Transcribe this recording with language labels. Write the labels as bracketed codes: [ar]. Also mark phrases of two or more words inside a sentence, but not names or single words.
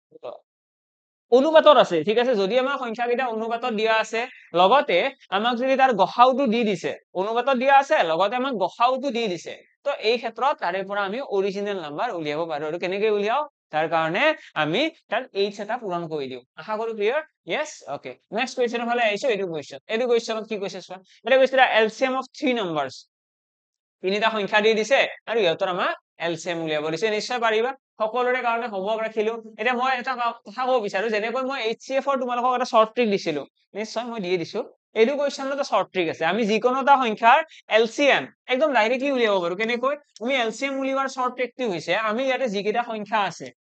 [as] অনুপাতত আছে ঠিক আছে যদি আমাৰ সংখ্যা কেইটা অনুপাতত দিয়া আছে লগতে আমাক যদি তাৰ গসাউটো দি দিছে অনুপাতত দিয়া আছে লগতে আমাক গসাউটো দি দিছে তো এই ক্ষেত্ৰত তাৰে পৰা আমি অৰিজিনাল নাম্বাৰ উলিয়াব পাৰো আৰু কেনেকৈ উলিয়াও তাৰ কাৰণে আমি তাৰ h এটা পূৰণ কৰি দিও আশা কৰো ক্লিয়াৰ [en] yes okay next question [as] ফালে আহিছো এইটো কোৱেশ্চনত কি কৈছে চোৱা এটা কৈছে [en] LCM of three numbers [as] তিনিটা সংখ্যা দি দিছে আৰু ইহঁতৰ আমাক LCM উলিয়াব দিছে নিশ্চয় পাৰিবা সকলোৰে কাৰণে হোমৱৰ্ক ৰাখিলো এতিয়া মই এটা কথা ক'ব বিচাৰো যেনেকৈ মই HCF ৰ তোমালোকক এটা [en] short trick [as] দিছিলো নিশ্চয় মই দিয়ে দিছো এইটো কোৱেশ্চনত এটা [en] short trick [as] আছে আমি যিকোনো এটা সংখ্যাৰ LCM একদম ডাইৰেক্টলি উলিয়াব পাৰো কেনেকৈ আমি LCM উলিওৱাৰ শৰ্ট ট্ৰিকটো হৈছে আমি ইয়াতে যিকেইটা সংখ্যা আছে